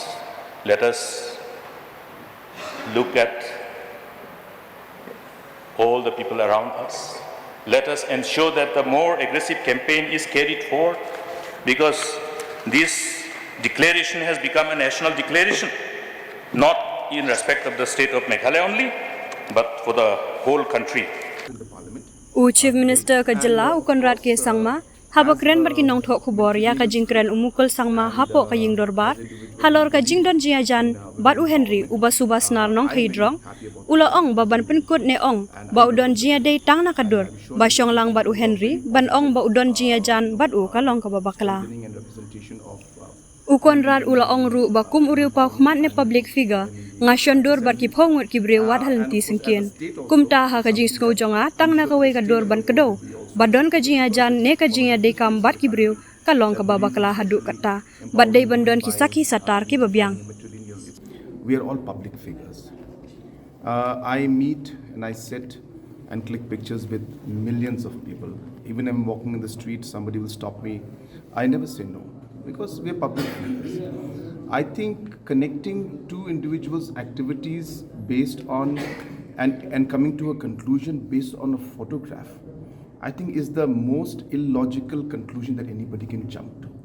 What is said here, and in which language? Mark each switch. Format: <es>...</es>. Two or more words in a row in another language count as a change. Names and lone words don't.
<en>Let us look at all the people around us. Let us ensure that the more aggressive campaign is carried forward, because this declaration has become a national declaration, not in respect of the state of Meghalaya only, but for the whole country. Chief Minister</en> <kha>ka jylla Conrad ke sangma habakren bar ki nongthok khubor ya ka jingkren Mukul sangma hapo ka ying dorbar halor ka jingdon iajan bat Henry uba suba snar nongkhaii drok ula ong baban penkut ne ong ba udon jia dei tang na kadur ba lang bat Henry ban ong ba udon iajan bat kalong ka bakla Conrad ula ong ru ba kum uriu pa khmat ne</kha> <en>public figure</en> <kha>nga shondur bar ki phongut ki bre wat halenti singkien kumta ha ka jing sko jonga tang na ka we ka dor ban kado badon ka jing ajan ne ka jing de kam bat ki bre kalong ka babakla hadu kata bad dei bandon ki saki satar ki babyang.</kha> <en>We are all public figures. I meet and I sit and click pictures with millions of people. Even if I'm walking in the street, somebody will stop me. I never say no, because we are public figures. I think connecting two individuals' activities based on and coming to a conclusion based on a photograph, I think is the most illogical conclusion that anybody can jump to.</en>